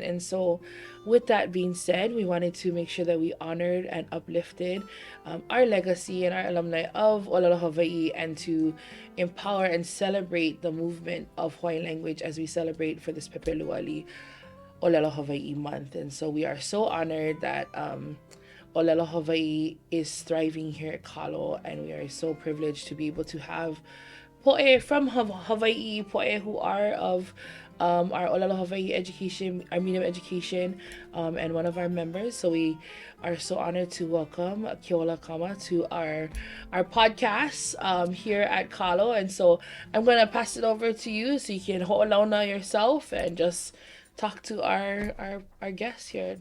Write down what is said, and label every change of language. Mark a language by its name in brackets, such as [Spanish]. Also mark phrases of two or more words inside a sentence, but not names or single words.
[English] And so with that being said, we wanted to make sure that we honored and uplifted our legacy and our alumni of ʻŌlelo Hawaiʻi, and to empower and celebrate the movement of Hawaiian language as we celebrate for this Pepeluali ʻŌlelo Hawaiʻi month. And so we are so honored that ʻŌlelo Hawaiʻi is thriving here at Kalo, and we are so privileged to be able to have poʻe from Hawaii, poʻe who are of our ʻŌlelo Hawaiʻi education, our medium education, and one of our members. So we are so honored to welcome Keola Kama to our podcast here at Kalo. And so I'm going to pass it over to you so you can ho'olauna yourself and just talk to our guests here.